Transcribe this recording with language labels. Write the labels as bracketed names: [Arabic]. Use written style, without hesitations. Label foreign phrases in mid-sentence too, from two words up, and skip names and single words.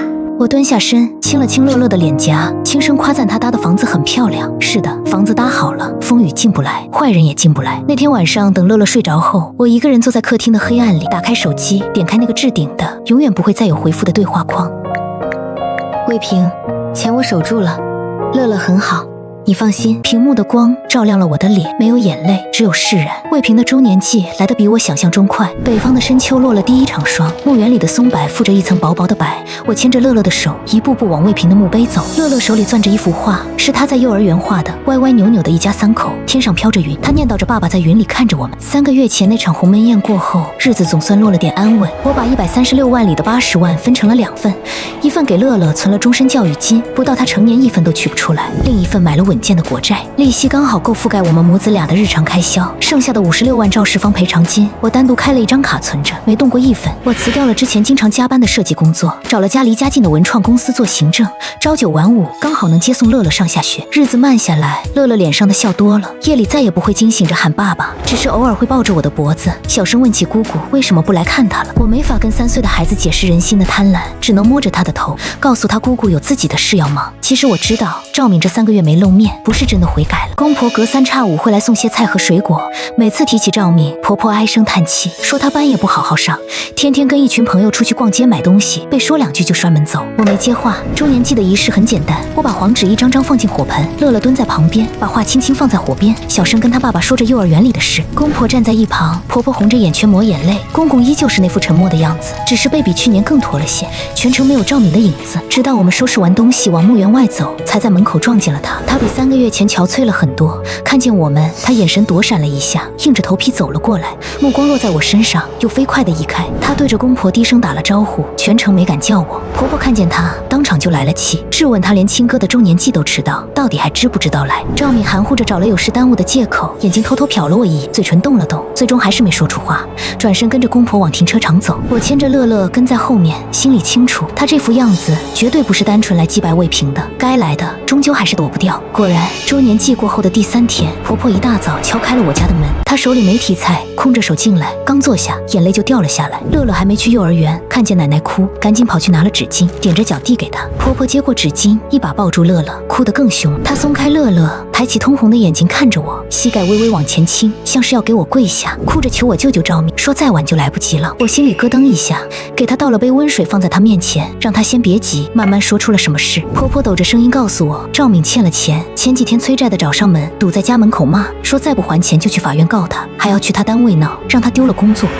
[Chinese] 我蹲下身，親了親樂樂的臉頰，輕聲誇讚她搭的房子很漂亮。是的，房子搭好了，風雨進不來，壞人也進不來。那天晚上，等樂樂睡着後，我一個人坐在客廳的黑暗裡，打開手機，點開那個置頂的永遠不會再有回復的對話框。魏平，錢我守住了，樂樂很好，你放心。屏幕的光照亮了我的臉，沒有眼淚，只有釋然。魏平的周年祭來得比我想象中快。北方的深秋落了第一場霜，墓園裡的松柏覆着一層薄薄的白。我牽着樂樂的手，一步步往魏平的墓碑走。樂樂手裡攥着一幅畫，是他在幼兒園畫的，歪歪扭扭的一家3口，天上飄着雲。他念叨着爸爸在雲裡看着我們。3 個月前那場鴻門宴過後，日子總算落了點安穩。我把136萬裡的80萬分成了2份，一份給樂樂存了終身教育金，不到他成年1分都取不出來；另一份買了穩穩健的國債，利息剛好夠覆蓋我們母子倆的日常開銷，剩下的56萬肇事方賠償金，我單獨開了一張卡存着，沒動過一分。我辭掉了之前經常加班的設計工作，找了家離家近的文創公司做行政，朝9晚5，剛好能接送樂樂上下學。日子慢下來，樂樂臉上的笑多了，夜裡再也不會驚醒着喊爸爸，只是偶爾會抱着我的脖子，小聲問起姑姑為什麼不來看他了。我沒法跟3歲的孩子解釋人心的貪婪，只能摸着他的頭，告訴他姑姑有自己的事要忙。其實我知道趙敏這3個月沒露面，不是真的悔改了。公婆隔3差5會來送些菜和水果，每次提起趙敏，婆婆唉聲嘆氣，說她班也不好好上，天天跟一群朋友出去逛街買東西，被說2句就摔門走。我沒接話。周年祭的儀式很簡單，我把黃紙一張張放進火盆，樂樂蹲在旁邊，把畫輕輕放在火邊，小聲跟他爸爸說着幼兒園裡的事。公婆站在一旁，婆婆紅着眼圈抹眼淚，公公依舊是那副沉默的樣子，只是背比去年更駝了些，全程沒有趙敏的影子。直到我們收拾完東西往墓園外走，才在門口撞見了他。他比3個月前憔悴了很多，看見我們，他眼神躲閃了一下，硬着頭皮走了過來，目光落在我身上，又飛快地移開。他對着公婆低聲打了招呼，全程沒敢叫我。婆婆看見他，當場就來了氣，質問他連親哥的周年祭都遲到，到底還知不知道來？趙敏含糊着找了有事耽誤的借口，眼睛偷偷瞟了我一眼，嘴唇動了動，最終還是沒說出話，轉身跟着公婆往停車場走。我牽着樂樂跟在後面，心裡清楚，他這副樣子絕對不是單純來祭拜魏平的，該來的終究還是躲不掉。果然，周年祭過後的第3天，婆婆一大早敲開了我家的門，她手裡沒提菜，空着手進來，剛坐下，眼淚就掉了下來。樂樂還沒去幼兒園，看見奶奶哭，趕緊跑去拿了紙巾，踮着腳遞給她。婆婆接過紙巾，一把抱住樂樂，哭得更凶。她鬆開樂樂，抬起通紅的眼睛看着我，膝蓋微微往前傾，像是要給我跪下，哭着求我救救趙敏，說再晚就來不及了。我心裡咯噔一下，給她倒了杯溫水放在她面前，讓她先別急，慢慢說出了什麼事。婆婆抖着聲音告訴我，趙敏欠了錢，前幾天催債的找上門，堵在家門口罵，說再不還錢就去法院告他，還要去他單位鬧，讓他丟了工作。